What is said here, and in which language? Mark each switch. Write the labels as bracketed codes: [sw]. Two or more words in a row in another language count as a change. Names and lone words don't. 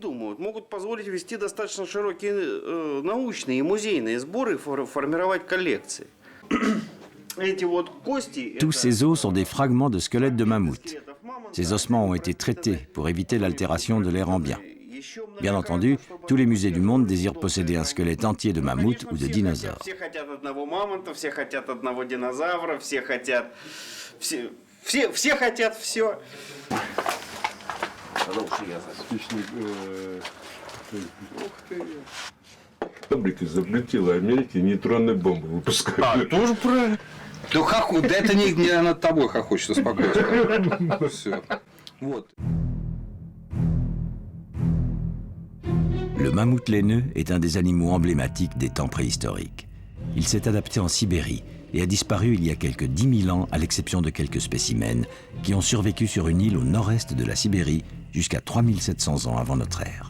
[fr] Tous ces os sont des fragments de squelettes de mammouth. Ces ossements ont été traités pour éviter l'altération de l'air ambiant. Bien entendu, tous les musées du monde désirent posséder un squelette entier de mammouth ou de dinosaure. [ru] Фабрика запретила Америке нейтронные бомбы выпускать. Тоже правильно. Да это не над тобой хохочет, успокойся. Все. Вот. [fr] Le mammouth laineux est un des animaux emblématiques des temps préhistoriques. Il s'est adapté en Sibérie et a disparu il y a quelques 10 000 ans, à l'exception de quelques spécimens qui ont survécu sur une île au nord-est de la Sibérie jusqu'à 3700 ans avant notre ère.